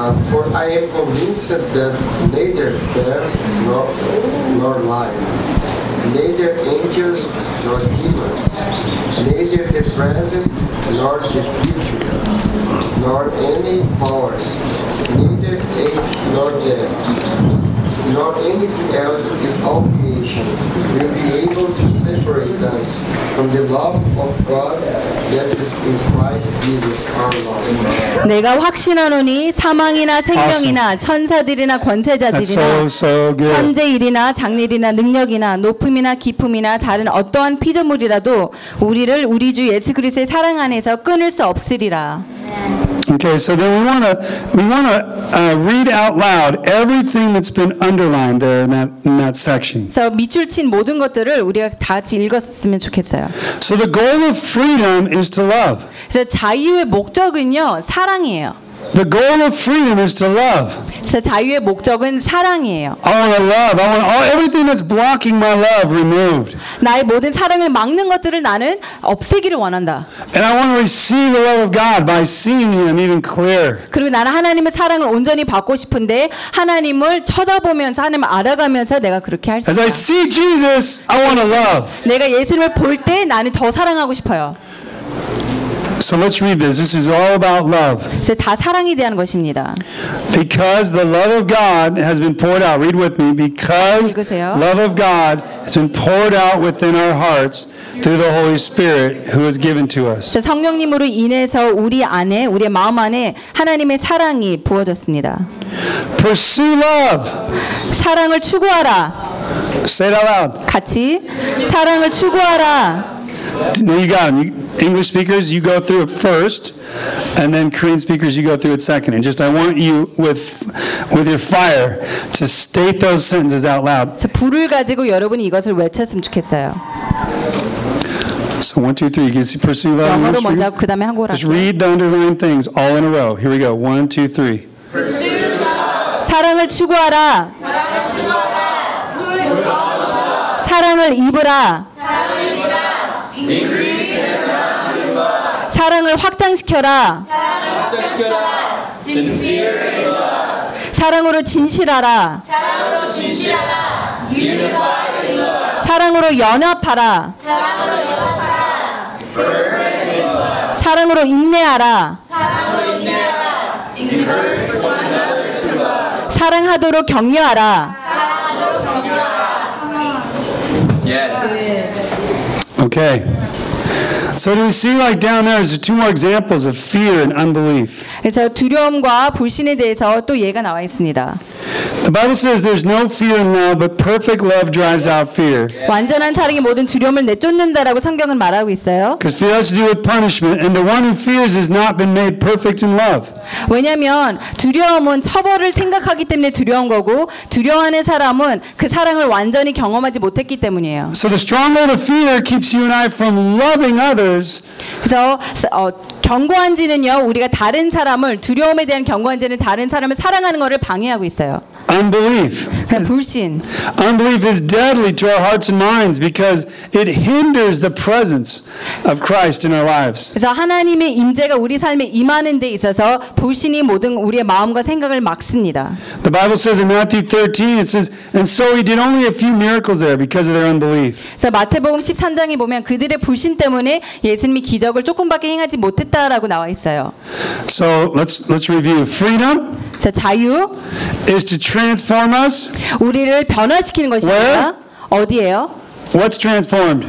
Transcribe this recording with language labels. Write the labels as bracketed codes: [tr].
[en] For I am convinced that neither death nor life, neither angels nor demons, neither the present nor the future, nor any powers, neither age nor death, nor anything else is all creation will be able to separate us from the love of God that is in Christ Jesus our Lord. [ko] 내가 확신하노니 사망이나 생명이나 awesome. 천사들이나 권세자들이나 [en] so [ko] 현재일이나 장래일이나 능력이나 높음이나 깊음이나 다른 어떠한 피조물이라도 우리를 우리 주 예수 그리스도의 사랑 안에서 끊을 수 없으리라. [en] Okay, so then we wanna read out loud everything that's been underlined there in that section. [ko] So 밑줄 친 모든 것들을 우리가 다 같이 읽었으면 좋겠어요. [en] So the goal of freedom is to love. [ko] 그래서 자유의 목적은요 사랑이에요. [en] The goal of freedom is to love. [ko] 자유의 목적은 사랑이에요. [en] I want to love. I want everything that's blocking my love removed. [ko] 나의 모든 사랑을 막는 것들을 나는 없애기를 원한다. [en] And I want to receive the love of God by seeing Him even clearer. [ko] 그리고 나는 하나님의 사랑을 온전히 받고 싶은데 하나님을 쳐다보면서 하나님을 알아가면서 내가 그렇게 할 수 있다. [en] As I see Jesus, I want to love. [ko] 내가 예수님을 볼 때 나는 더 사랑하고 싶어요. [en] So let's read this. This is all about love. [ko] 이제 다 사랑에 대한 것입니다. [en] Because the love of God has been poured out. Read with me. Because love of God has been poured out within our hearts through the Holy Spirit who was given to us. [ko] 성령님으로 인해서 우리 안에 우리의 마음 안에 하나님의 사랑이 부어졌습니다. [en] Pursue love. [ko] 사랑을 추구하라. [en] Say it out loud. [ko] 같이 사랑을 추구하라. [en] No, you got him. English speakers, you go through it first, and then Korean speakers, you go through it second. And just I want you with your fire to state those sentences out loud. [ko] 불을 가지고 여러분이 이것을 외쳤으면 좋겠어요. [en] So 1, 2, 3. You can see, pursue love. [ko] 영어로 먼저 그 다음에 한국어로. [en] Just read the underlined things all in a row. Here we go. 1, 2, 3. Pursue. [ko] 사랑을 추구하라. 사랑을 추구하라. 사랑을 입으라. 사랑을 확장시켜라. 사랑으로 진실하라. 사랑으로 연합하라. 사랑으로 인내하라. 사랑하도록 격려하라. [en] Yes. Okay. So do we see like down there? There's two more examples of fear and unbelief. [ko] 그래서 두려움과 불신에 대해서 또 예가 나와 있습니다. [en] The Bible says there's no fear in love, but perfect love drives out fear. [ko] 완전한 사랑이 모든 두려움을 내쫓는다라고 성경은 말하고 있어요. [en] Because fear has to do with punishment, and the one who fears has not been made perfect in love. [ko] 왜냐하면 두려움은 처벌을 생각하기 때문에 두려운 거고 두려워하는 사람은 그 사랑을 완전히 경험하지 못했기 때문이에요. [en] So the stronghold of fear keeps you and I from loving others. [ko] 그래서 경고한지는요, 우리가 다른 사람을 두려움에 대한 경고한지는 다른 사람을 사랑하는 것을 방해하고 있어요. [en] Unbelief. [ko] 불신. [en] Unbelief is deadly to our hearts and minds because it hinders the presence of Christ in our lives. [ko] 그래서 하나님의 임재가 우리 삶에 임하는 데 있어서 불신이 모든 우리의 마음과 생각을 막습니다. [en] The Bible says in Matthew 13, it says, and so he did only a few miracles there because of their unbelief. [ko] 그래서 마태복음 13장에 보면 그들의 불신 때문에 예수님이 기적을 조금밖에 행하지 못했다라고 나와 있어요. [en] So let's review freedom. [ko] 자, 자유 [en] is to transform us. [ko] 우리를 변화시키는 것입니다. [en] Where? [ko] 어디예요? [en] What's transformed?